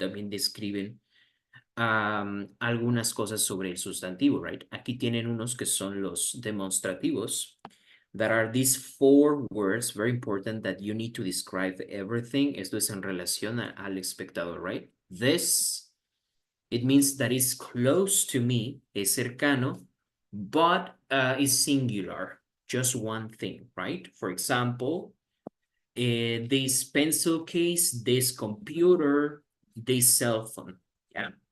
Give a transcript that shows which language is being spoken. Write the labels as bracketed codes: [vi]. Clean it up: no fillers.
[es] También describen algunas cosas sobre el sustantivo, right? Aquí tienen unos que son los demostrativos. [en] That are these 4 words, very important that you need to describe everything. [es] Esto es en relación al espectador, right? [en] This, it means that is close to me, [es] es cercano, [en] but is singular, just one thing, right? For example, this pencil case, this computer, this cell phone. Yeah.